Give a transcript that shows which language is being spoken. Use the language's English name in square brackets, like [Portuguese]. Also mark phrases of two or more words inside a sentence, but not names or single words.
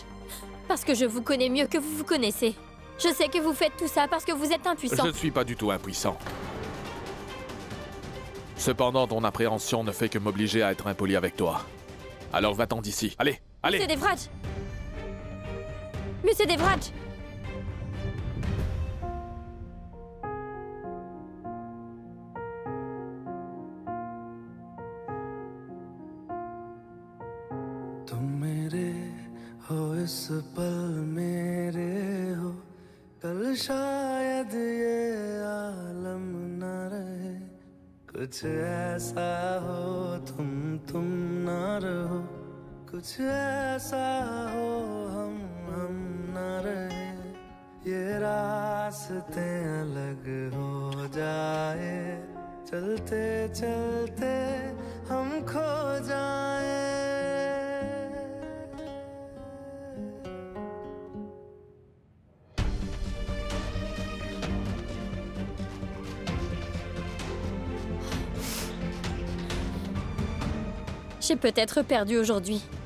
[French] Parce que je vous connais mieux que vous vous connaissez. Je sais que vous faites tout ça parce que vous êtes impuissant. Je ne suis pas du tout impuissant. Cependant, ton appréhension ne fait que m'obliger à être impoli avec toi. Alors va-t'en d'ici. Allez, allez! Monsieur Devraj! Monsieur Devraj! [Hindi] तुम मेरे हो इस पल मेरे हो कल शायद ये आलम न रहे कुछ ऐसा हो तुम ना रहो कुछ ऐसा हो हम न रहे ये रास्ते अलग हो जाए चलते चलते हम खो जाए। [French] J'ai peut-être perdu aujourd'hui.